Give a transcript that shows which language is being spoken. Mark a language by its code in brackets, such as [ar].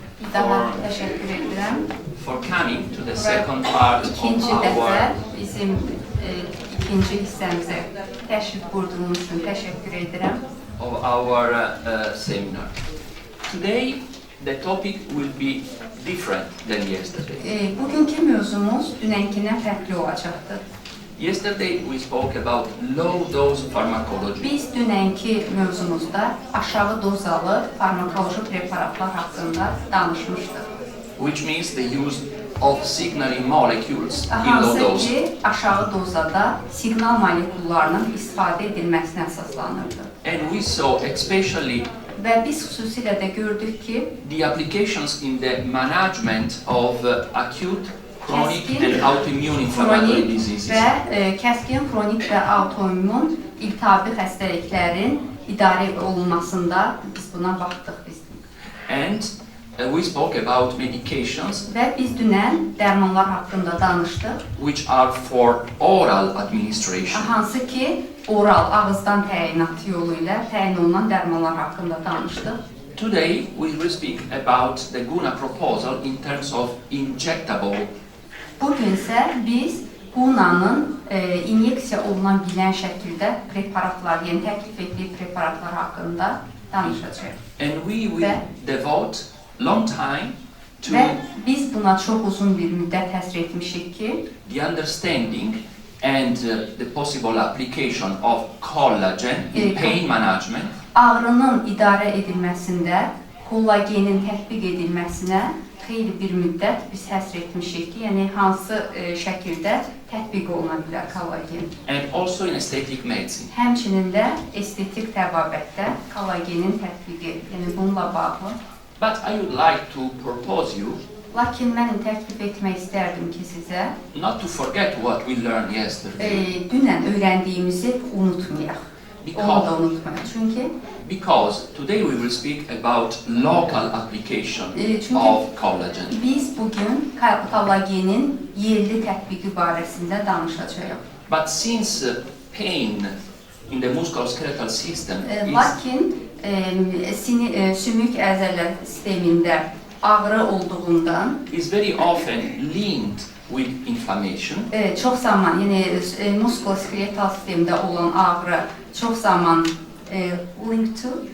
[az] Bir daha təşəkkür edirəm. [en] for coming to the second part [az] İkinci [en] of [az] dəfə bizim ikinci hissəmizə təşrif buyurduğunuz üçün təşəkkür edirəm. [en] our seminar. Today the topic will be different than yesterday. [az] Bugünkü mövzumuz dünənkindən fərqli olacaqdır. [en] Yesterday we spoke about low dose pharmacology. [az] Biz dünənki mövzumuzda aşağı dozalı farmakoloji preparatlar haqqında danışmışdıq. [en] Which means the use of signaling molecules in low [az] Hansı [en] dose. [az] ki, aşağı dozada siqnal molekullarının istifadə edilməsinə əsaslanırdı. [en] And we saw especially [az] Və biz xüsusilə də gördük ki, [en] the applications in the management of acute, chronic and autoimmune inflammatory [az] xronik [en] diseases. [az] və kəskin xronik və autoimmun iltihabi xəstəliklərin idarə olunmasında biz buna baxdıq biz. [en] And we spoke about medications [az] Və biz dünən dərmanlar haqqında danışdıq. [en] which are for oral administration. [az] Hansı ki, oral, ağızdan təyinat yolu ilə təyin olunan dərmanlar haqqında danışdıq. [en] Today we will speak about the Guna proposal in terms of injectable. [az] Bugün isə biz Guna'nın inyeksiya olunan bilən şəkildə preparatlar, yəni təklif etdiyi preparatlar haqqında danışacağıq. [en] And we will devote long time to [az] Və biz buna çox uzun bir müddət həsr etmişik ki, [en] the understanding and the possible application of collagen in pain management, [az] ağrının idarə edilməsində kollagenin tətbiq edilməsinə xeyli bir müddət biz həsr etmişik ki, yəni hansı şəkildə tətbiq oluna bilər kollagen. [en] and also in aesthetic medicine. [az] Həmçinin də estetik təbabətdə kollagenin tətbiqi, yəni bununla bağlı. [en] But I would like to propose you [az] Lakin mən təklif etmək istərdim ki, sizə [en] not to forget what we learned yesterday. [az] Dünən öyrəndiyimizi unutmayaq. Onu da unutmayaq. [en] Because today we will speak about local application of collagen. [az] Biz bugün kollagenin yerli tətbiqi barəsində danışacağıq. [en] But since pain in the musculoskeletal system [az] Lakin sümük əzələ sistemində ağrı olduğundan [en] is very often linked with inflammation. [az] Çox zaman, yəni muskuloskeletal sistemdə olan ağrı çox zaman [en] linked to